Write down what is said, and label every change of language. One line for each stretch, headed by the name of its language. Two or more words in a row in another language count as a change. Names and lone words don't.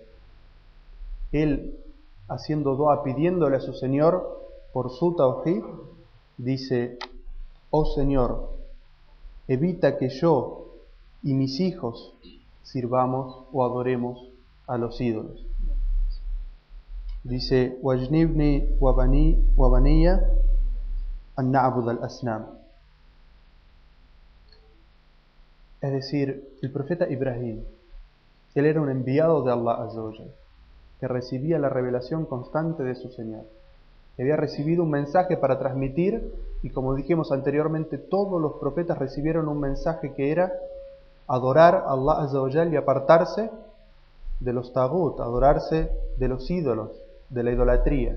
Spanish: Él, haciendo dua, pidiéndole a su Señor por su tawhid, dice: oh Señor, evita que yo y mis hijos sirvamos o adoremos a los ídolos. Dice,
Arabic: واجنبني وبني أن نعبد الأصنام.
Spanish: Es decir, el profeta Ibrahim, él era un enviado de
Arabic: الله عز وجل,
Spanish: que recibía la revelación constante de su Señor. Había recibido un mensaje para transmitir, y como dijimos anteriormente, todos los profetas recibieron un mensaje que era adorar a
Arabic: الله عز وجل
Spanish: y apartarse de los tagut, adorarse de los ídolos, de la idolatría.